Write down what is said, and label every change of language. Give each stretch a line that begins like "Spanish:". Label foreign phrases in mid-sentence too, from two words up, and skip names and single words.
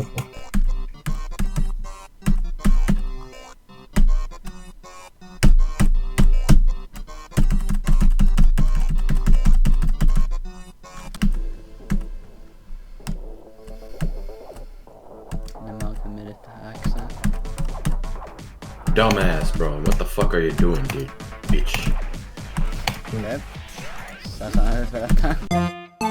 Finnish: Nämä on committed tähän Xään.
English: Dumbass, bro. What the fuck are you doing, dude? Bitch.
Finnish: Jep. Sä sanoit vedä tän.